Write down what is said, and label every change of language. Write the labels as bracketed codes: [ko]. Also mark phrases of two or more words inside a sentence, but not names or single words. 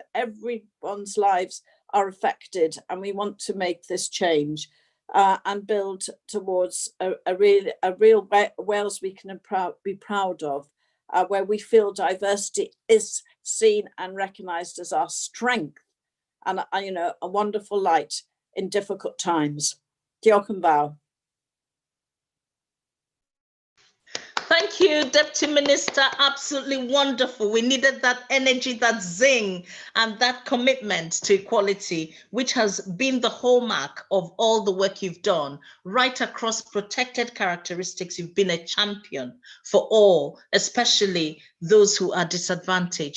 [en] Everyone's lives are affected, and we want to make this change and build towards a real Wales we can be proud of, where we feel diversity is seen and recognised as our strength and a wonderful light in difficult times. [cy] Diolch yn fawr. [en] Thank you, Deputy Minister. Absolutely wonderful. We needed that energy, that zing, and that commitment to equality, which has been the hallmark of all the work you've done. Right across protected characteristics, you've been a champion for all, especially those who are disadvantaged.